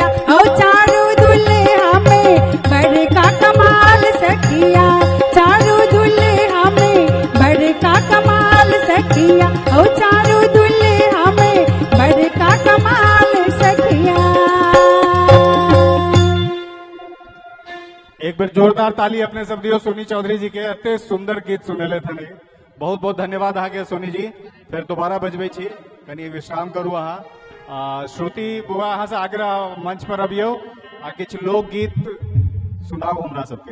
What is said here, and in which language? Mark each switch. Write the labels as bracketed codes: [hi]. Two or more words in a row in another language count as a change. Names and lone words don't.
[mai] ओ चारू दुल्हा में बड़का कमाल सखिया, चारू दुल्हा में बड़का कमाल सखिया। ओ चारू दुल्हा में बड़का कमाल सखिया। एक बार जोरदार ताली अपने सब दियो सोनी चौधरी जी के, अत्ते सुंदर गीत सुनेले थे। बहुत बहुत धन्यवाद अहाँके सोनी जी। फिर दोबारा बजबै छी, कनी विश्राम करू अहाँ। श्रुति बुआ अहाँ से आग्रह मंच पर अबियो आ किछु लोकगीत सुनाओ हमरा सबके।